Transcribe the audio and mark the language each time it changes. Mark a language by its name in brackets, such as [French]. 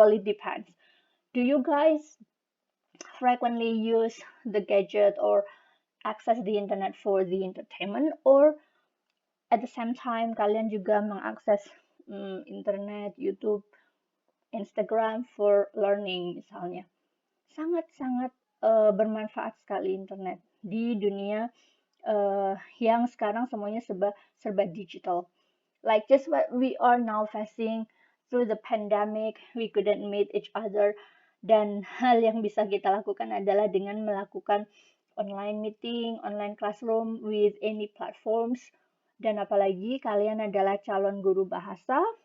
[English] Well, it depends. Do you guys frequently use the gadget or access the internet for the entertainment, or at the same time [Indonesian] kalian juga mengakses internet, [English] YouTube, Instagram for learning [Indonesian] misalnya? Sangat-sangat bermanfaat sekali internet di dunia yang sekarang semuanya serba digital. [English] Like just what we are now facing through the pandemic, we couldn't meet each other. [Indonesian] Dan hal yang bisa kita lakukan adalah dengan melakukan [English] online meeting, online classroom with any platforms. [Indonesian] Dan apalagi kalian adalah calon guru bahasa.